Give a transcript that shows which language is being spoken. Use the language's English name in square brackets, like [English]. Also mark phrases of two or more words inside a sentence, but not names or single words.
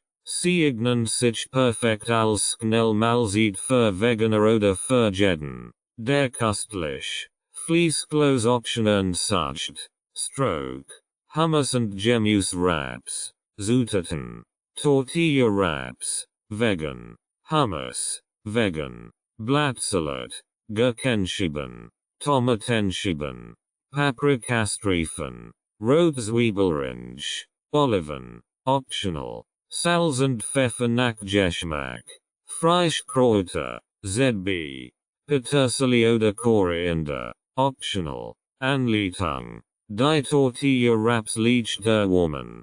[German] Sie eignen sich perfekt als Schnellmahlzeit für Veganer oder für jeden, der köstlich, fleischlos Optionen sucht. Stroke. Hummus und Gemüse Wraps. Zutaten. Tortilla Wraps. Vegan. Hummus. Vegan. Blattsalat. Gurkenscheiben. Tomatenscheiben. Paprikastreifen. Rotzwiebelrange. Oliven. Optional. Salz und Pfeffer nach Geschmack. Frischkräuter. ZB. Petersilie oder Koriander. Optional. Anleitung. Die Tortilla Wraps leicht erwärmen.